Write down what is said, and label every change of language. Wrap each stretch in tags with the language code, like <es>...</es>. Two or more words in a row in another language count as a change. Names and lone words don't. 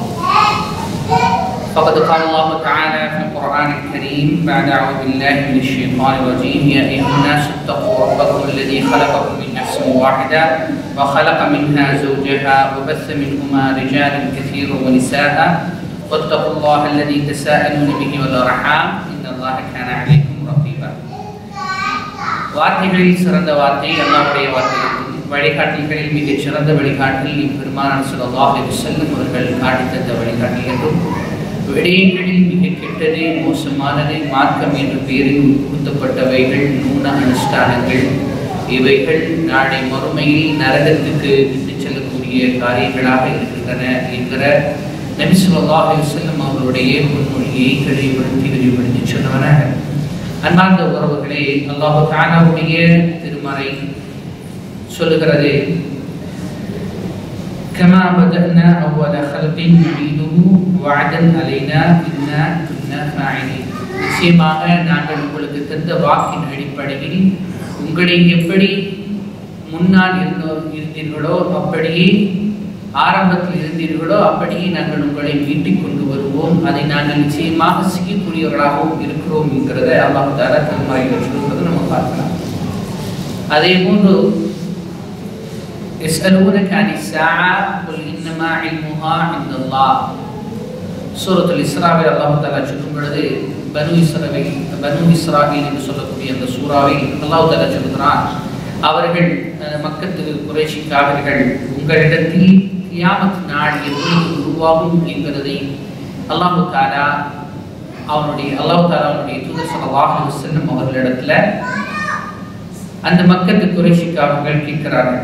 <ar>فقد قال الله تعالى في القرآن الكريم بعد أعوذ بالله من الشيطان الرجيم يا أيها الناس اتقوا ربكم الذي خلقكم من نفس واحدة وخلق منها زوجها وبث منهما رجالا كثيرا ونساء واتقوا الله الذي تساءلون به والأرحام إن الله كان عليكم رقيبا.</ar> <ta>வார்த்தைகளில் சிறந்த வார்த்தை அல்லாஹ்வுடைய வார்த்தை. வழிகாட்டிகளில் மிக சிறந்த வழிகாட்டில் பெருமானார்</ta> <ar>صلى الله عليه وسلم</ar> <ta>அவர்கள் காட்டித் தந்த வழிகாட்டி என்றும் விடயங்களில் மிக கெட்டது மோசமானது மார்க்கம் என்ற பெயரில் உட்படுத்தப்பட்டவைகள் நூன அனுஷ்டானங்கள் இவைகள் நாளை மறுமையில் நரகத்துக்கு விட்டு செல்லக்கூடிய காரியங்களாக இருக்கின்றன என்கிற நபி</ta> <ar>صلى الله عليه وسلم</ar> <ta>அவர்களுடைய பொன்மொழியை தெளிவுபடுத்தி சொன்னவனாக அன்பார்ந்த உறவுகளே, அல்லாஹ் தஆலாவுடைய திருமறை சொல்லுகிறது</ta> <ar>كما بدأنا أول خلق نعيده وعدا علينا إنا كنا فاعلين.</ar> <ta>நிச்சயமாக நாங்கள் உங்களுக்கு தந்த வாக்கின் அடிப்படையில் உங்களை எப்படி முன்னால் இருந்தீர்களோ அப்படியே ஆரம்பத்தில் இருந்தீர்களோ அப்படியே நாங்கள் உங்களை மீட்டிக் கொண்டு வருவோம். அதை நாங்கள் நிச்சயமாக செய்யக்கூடியவர்களாகவும் இருக்கிறோம் என்கிறத அல்லாஹ் தஆலா திருமறையில் சொல்வதை நம்ம பார்க்கலாம். அதே போன்று</ta> <ar>يسألونك عن الساعة قل إنما علمها عند الله.</ar> <ta>சூரத்துல் இஸ்ராவில் அல்லாஹ் தஆலா சொல்லும் பொழுது பனு இஸ்ராயீல் என்று சொல்லக்கூடிய அந்த சூறாவில் அல்லாஹ் தஆலா சொல்கிறான், அவர்கள் மக்கத்து குறைஷி காவிர்கள் உங்களிடத்தில் கியாமத் நாள் எப்பொழுது உருவாகும் என்கிறதை அல்லாஹ் தஆலா அவனுடைய தூதர்</ta> <ar>صلى الله عليه وسلم</ar> <ta>அவர்களிடத்துல அந்த மக்கத்து குறைஷி காவிர்கள் கேட்கிறார்கள்.</ta>